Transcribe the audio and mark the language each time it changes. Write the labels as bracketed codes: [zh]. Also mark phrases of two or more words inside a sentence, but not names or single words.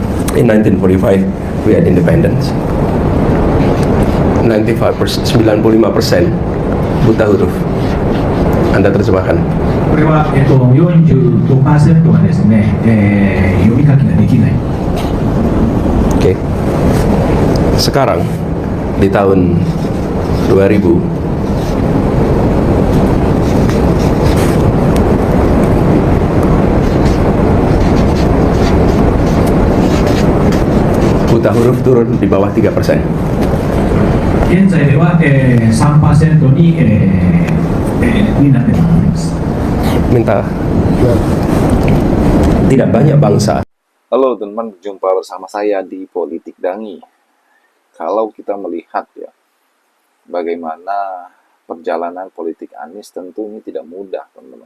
[en] In 1945, we had independence. 95%, 95% [id] buta huruf. Anda terjemahkan. [ja] これは、45% がですね、読み書きができない。 [id] Oke. Sekarang di tahun 2000 buta huruf turun di bawah 3%. [ja] 現在では、3% になっています。 [id] Minta. Tidak banyak bangsa. Halo teman, berjumpa bersama saya di Politik Dangi. Kalau kita melihat ya, bagaimana perjalanan politik Anies, tentu ini tidak mudah teman-teman.